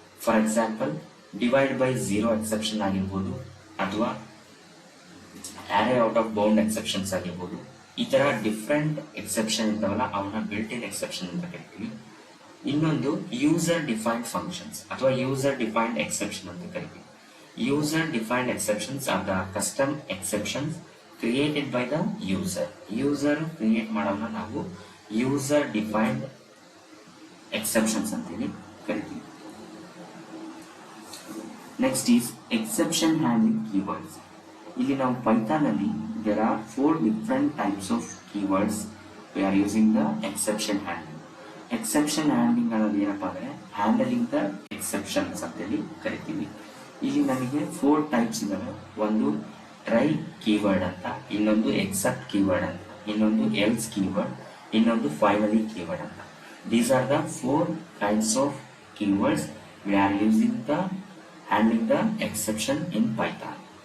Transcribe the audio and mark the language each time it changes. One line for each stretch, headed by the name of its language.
Kannada: For example divide by 0 exception ಆಗಿರ್ಬೋದು, ಅಥವಾ array out of bound exceptions ಆಗಿರ್ಬೋದು. ಈ ತರ ಡಿಫ್ರೆಂಟ್ ಎಕ್ಸೆಪ್ಷನ್ ಇರ್ತಾವಲ್ಲ, ಅವನ್ನ ಬಿಲ್ಟ್-ಇನ್ ಎಕ್ಸೆಪ್ಷನ್ ಅಂತ ಕರಿತೀವಿ. ಇನ್ನೊಂದು ಯೂಸರ್ ಡಿಫೈನ್ಡ್ ಫಂಕ್ಷನ್ಸ್ ಅಥವಾ ಯೂಸರ್ ಡಿಫೈನ್ಡ್ ಎಕ್ಸೆಪ್ಷನ್ ಅಂತ ಕರಿತೀವಿ.
English: User-defined exceptions are the custom exceptions created by the user.
Kannada: User create ಮಾಡೋದನ್ನ ನಾವು user-defined exceptions ಅಂತೇಳಿ ಕರಿತೀವಿ.
English: Next is exception handling keywords.
Kannada: ಇಲ್ಲಿ ನಾವು ಪೈಥಾನ್ ಅಲ್ಲಿ
English: there are 4 different types of keywords we are using the exception handling.
Kannada: Exception handling ಅನ್ನೋದು ಏನಪ್ಪಾ ಅಂದ್ರೆ,
English: handling the exceptions
Kannada: ಅಂತೇಳಿ ಕರಿತೀವಿ. ಇಲ್ಲಿ ನಮಗೆ 4 ಟೈಪ್ಸ್ ಇದಾವೆ. ಒಂದು ಟ್ರೈ ಕೀವರ್ಡ್ ಅಂತ, ಇನ್ನೊಂದು ಎಕ್ಸೆಪ್ಟ್ ಕೀವರ್ಡ್ ಅಂತ, ಇನ್ನೊಂದು ಎಲ್ಸ್ ಕೀವರ್ಡ್, ಇನ್ನೊಂದು ಫೈನಲಿ ಕೀವರ್ಡ್ ಅಂತ.
English: These are the 4 kinds of keywords we are using the handling the exception in Python.